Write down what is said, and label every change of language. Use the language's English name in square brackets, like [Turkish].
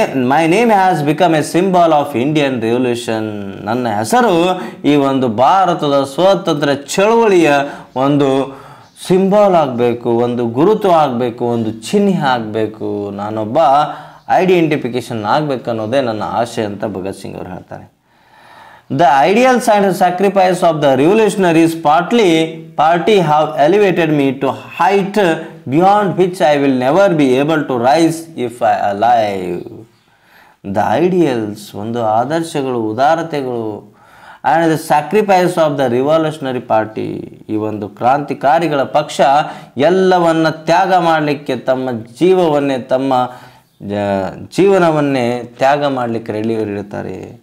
[English] My name has become a symbol of Indian revolution. [Kannada] ನನ್ನ ಹೆಸರು ಈ ಒಂದು ಭಾರತದ ಸ್ವಾತಂತ್ರ್ಯ ಚಳವಳಿಯ ಒಂದು ಸಿಂಬಲ್ ಆಗಬೇಕು, ಒಂದು ಗುರುತು ಆಗಬೇಕು, ಒಂದು ಚಿಹ್ನೆ ಆಗಬೇಕು, ನಾನೊಬ್ಬ ಐಡೆಂಟಿಫಿಕೇಶನ್ ಆಗಬೇಕು ಅನ್ನೋದೇ ನನ್ನ ಆಸೆ ಅಂತ ಭಗತ್ ಸಿಂಗ್ ಅವರು ಹೇಳ್ತಾರೆ. [English] The ideals and sacrifice of the revolutionaries party have elevated me to height beyond which I will never be able to rise if I alive. The ideals, [Kannada] ಒಂದು ಆದರ್ಶಗಳು, ಉದಾರತೆಗಳು, [English] and the sacrifice of the revolutionary party, [Kannada] ಈ ಒಂದು ಕ್ರಾಂತಿಕಾರಿಗಳ ಪಕ್ಷ ಎಲ್ಲವನ್ನ ತ್ಯಾಗ ಮಾಡಲಿಕ್ಕೆ ತಮ್ಮ ಜೀವನವನ್ನೇ ತ್ಯಾಗ ಮಾಡಲಿಕ್ಕೆ ರೆಡಿಯಿರ್ತಾರೆ.